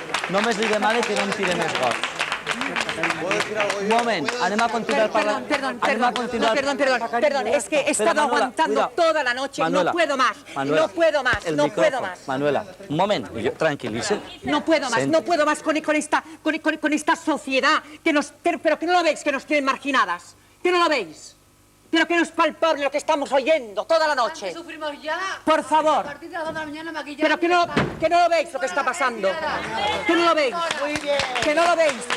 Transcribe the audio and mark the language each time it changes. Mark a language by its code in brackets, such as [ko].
[ca] Només li demane que no em tire més gots. Un moment, anem a continuar parlant. [es] Perdón, es que he estado aguantando toda la noche, no puedo más, no puedo más, no puedo más. [ca] Manuela, un moment, tranquil·litza. [es] No puedo más con esta sociedad, pero que no lo veis, que nos tienen marginadas, que no lo veis. Pero que no es palpable lo que estamos oyendo toda la noche. Sufrimos ya. Por favor. A partir de las 2 de la mañana maquillar. Pero que no lo veis lo que está pasando. Que no lo veis. Que no lo veis.